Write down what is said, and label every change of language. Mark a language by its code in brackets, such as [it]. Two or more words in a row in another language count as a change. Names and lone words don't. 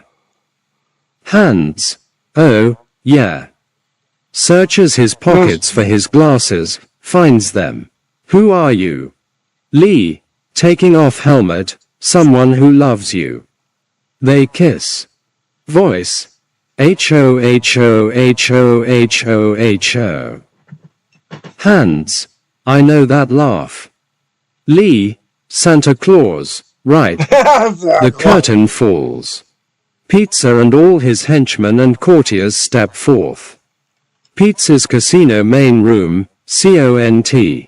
[en] Hands, oh, yeah. Searches his pockets for his glasses, finds them. Who are you? Lee, taking off helmet, someone who loves you. They kiss. Voice, H-O-H-O-H-O-H-O-H-O. Hands, I know that laugh. Lee, Santa Claus, right. The curtain falls. Pizza and all his henchmen and courtiers step forth. Pizza's casino main room, CONT.